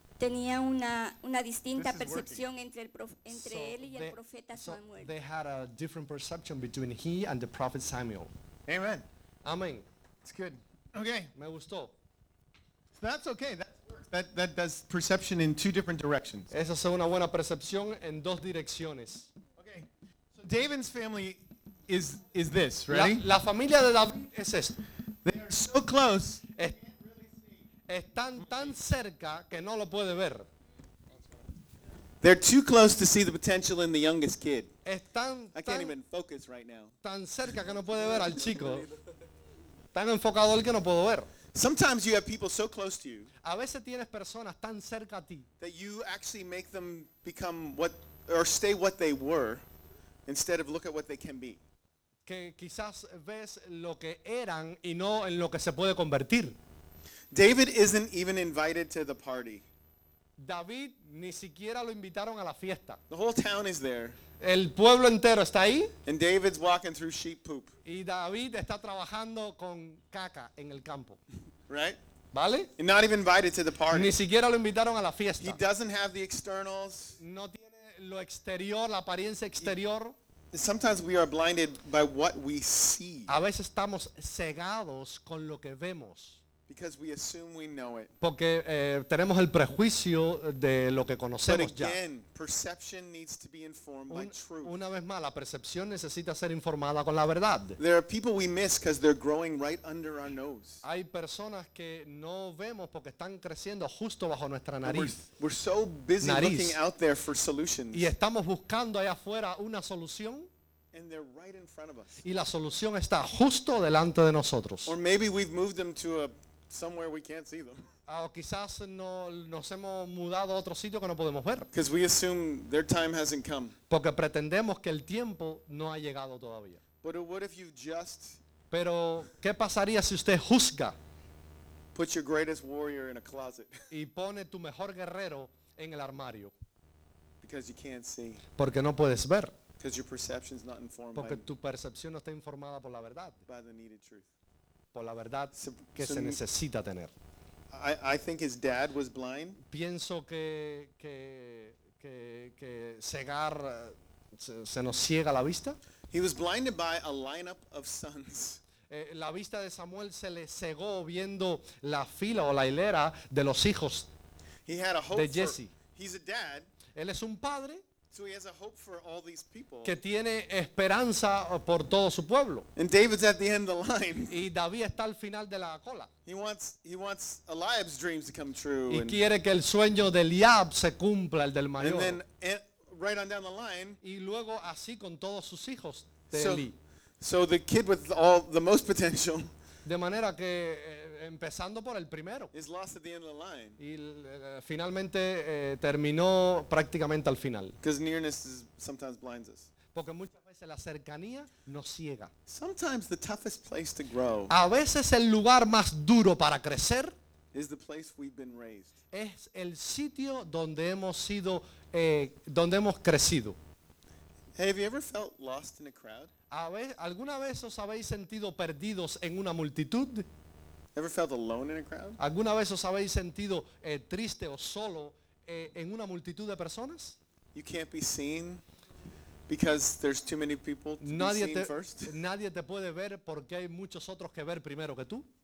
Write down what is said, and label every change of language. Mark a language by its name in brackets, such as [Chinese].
[Spanish] Tenía una distinta percepción entre él y el profeta Samuel. [English] They had a different perception between he and the prophet Samuel. Amen. Amen. It's good. Okay. [Spanish] Me gustó. [English] That's okay. That does perception in two different directions. [Spanish] Esa es una buena percepción en dos direcciones. [English] Okay. So David's family is this, ready? [Spanish] La familia de David es esto. [English] They are so close. [Spanish] Están tan cerca que no lo puede ver. [English] They're too close to see the potential in the youngest kid. [Spanish] Están [English] I can't even focus right now. [Spanish] Tan cerca que no puede ver al chico. tan enfocado en él que no puedo ver. [English] Sometimes you have people so close to you. [Spanish] A veces tienes personas tan cerca a ti. [English] That you actually make them become what or stay what they were instead of look at what they can be. [Spanish] Que quizás ves lo que eran y no en lo que se puede convertir. [English] David isn't even invited to the party. [Spanish] David ni siquiera lo invitaron a la fiesta. [English] The whole town is there. [Spanish] El pueblo entero está ahí. [English] And David's walking through sheep poop. [Spanish] Y David está trabajando con caca en el campo. [English] Right? [Spanish] ¿Vale? [English] And not even invited to the party. [Spanish] Ni siquiera lo invitaron a la fiesta. [English] He doesn't have the externals. [Spanish] No tiene lo exterior, la apariencia exterior. [English] Sometimes we are blinded by what we see. [Spanish] A veces estamos cegados con lo que vemos. [English] Because we assume we know it. [Spanish] Porque tenemos el prejuicio de lo que conocemos ya. [English] But again, perception needs to be informed by truth. [Spanish] Una vez más, la percepción necesita ser informada con la verdad. [English] There are people we miss because they're growing right under our nose. [Spanish] Hay personas que no vemos porque están creciendo justo bajo nuestra nariz. [English] We're so busy looking out there for solutions. [Spanish] Y estamos buscando allá afuera una solución. [English] And they're right in front of us. [Spanish] Y la solución está justo delante de nosotros. [English] Or maybe we've moved them to a somewhere we can't see them. [Spanish] O quizás no nos hemos mudado a otro sitio que no podemos ver. [English] Because we assume their time hasn't come. [Spanish] Porque pretendemos que el tiempo no ha llegado todavía. [English] But what if you just? [Spanish] Pero ¿qué pasaría si usted juzga? [English] Put your greatest warrior in a closet. [Spanish] Y pone tu mejor guerrero en el armario. [English] Because you can't see. [Spanish] Porque no puedes ver. [English] Because your perception is not informed. [Spanish] Porque tu percepción no está informada por la verdad. [English] By the needed truth. [Spanish] Por la verdad que se necesita tener. [English] I think his dad was blind. [Spanish] Pienso que cegar se nos ciega la vista. [English] He was blinded by a lineup of sons. [Spanish] La vista de Samuel se le cegó viendo la fila o la hilera de los hijos de Jesse. [English] He's a dad. [Spanish] Él es un padre. [English] So he has a hope for all these people. [Spanish] Que tiene esperanza por todo su pueblo. [English] And David's at the end of the line. [Spanish] Y David está al final de la cola. [English] He wants Eliab's dreams to come true. [Spanish] Y quiere que el sueño de Eliab se cumpla, el del mayor. [English] And then right on down the line. [Spanish] Y luego así con todos sus hijos de Eli. [English] So the kid with all the most potential. [Spanish] De manera que empezando por el primero. [English] Is lost at the end of the line. [Spanish] Y finalmente terminó prácticamente al final. [English] Because nearness is, sometimes blinds us. [Spanish] Porque muchas veces la cercanía nos ciega. [English] Sometimes the toughest place to grow. [Spanish] A veces el lugar más duro para crecer. [English] Is the place we've been raised. [Spanish] Es el sitio donde hemos sido, donde hemos crecido. [English] Have you ever felt lost in a crowd? [Spanish] ¿Alguna vez os habéis sentido perdidos en una multitud? [English] Ever felt alone in a crowd? [Spanish] ¿Alguna vez os habéis sentido triste o solo en una multitud de personas? [English] You can't be seen because there's too many people to [Spanish] nadie [English] be seen [Spanish] te, [English] first. [Spanish] Nadie te puede ver porque hay muchos otros que ver primero que tú.